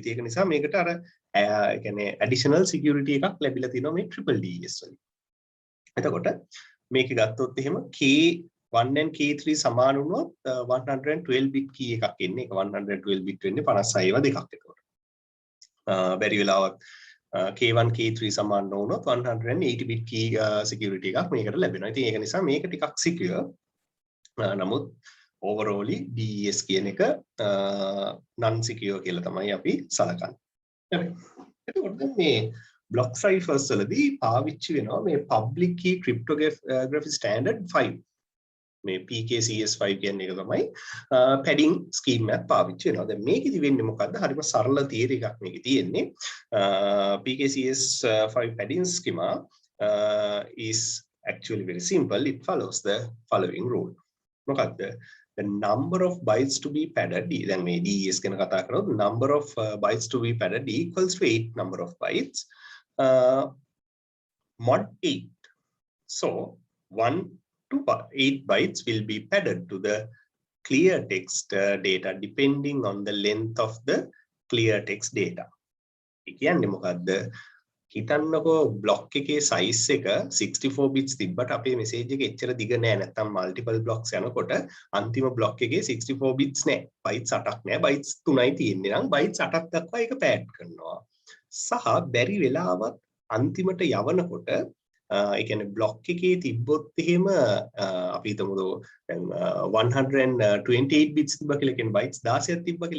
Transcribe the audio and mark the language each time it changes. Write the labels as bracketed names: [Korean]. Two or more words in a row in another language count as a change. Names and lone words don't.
[Sinhala] ඒක නිසා මේකට අර ඒ කියන්නේ [English] additional security [Sinhala] එකක් ලැබිලා තියෙනවා මේ [English] triple DES [Sinhala] වලින්. එතකොට මේක ගත්තොත් එහෙම K1 and K3 සමාන වුණොත් [English] 112 bit key [Sinhala] එකක් එන්නේ. ඒක 112 bit වෙන්නේ 56 ඒවා දෙකක් එතකොට. බැරි වෙලාවක් K1 K3 සමාන නොවුනොත් [English] 180 bit key security [Sinhala] එකක් මේකට ලැබෙනවා. ඉතින් ඒක නිසා මේක ටිකක් secure. නමුත් overall DES කියන එක [English] non secure [Sinhala] කියලා තමයි අපි සලකන්නේ. හරි. එතකොට මේ [English] block ciphers [Sinhala] වලදී පාවිච්චි වෙනවා මේ [English] public key cryptography standard 5. [Sinhala] මේ PKCS5 කියන්නේ එක තමයි [English] padding scheme [Sinhala] එකක් පාවිච්චි වෙනවා. දැන් මේකෙදි වෙන්නේ මොකද්ද? හරිම සරල theory එකක් මේකේ තියෙන්නේ. [English] PKCS5 padding schema is actually very simple. It follows the following rule. මොකක්ද the number of bytes to be padded [Sinhala] දැන් මේ DES ගැන කතා කරොත් [English] number of bytes to be padded equals to 8 number of bytes mod 8 so 1 to 8 bytes will be padded to the clear text data depending on the length of the clear text data. [Sinhala] ඒ කියන්නේ මොකද්ද? හිතන්නකෝ බ්ලොක් එකේ size එක 64 bits තිබ්බට අපේ message එක එච්චර දිග නෑ නැත්තම් [English] multiple blocks [Sinhala] යනකොට අන්තිම බ්ලොක් එකේ 64 bits නෑ. bytes 8ක් නෑ. bytes 3යි තියෙන්නේ නම් bytes 8ක් දක්වා ඒක pad කරනවා. සහ බැරි වෙලාවත් අන්තිමට යවනකොට ඒ කියන්නේ බ්ලොක් එකේ තිබ්බොත් එහෙම අපි හිතමු දැන් 128 bits තිබ්බ කියලා කියන්නේ bytes 16ක් තිබ්බ කියලා.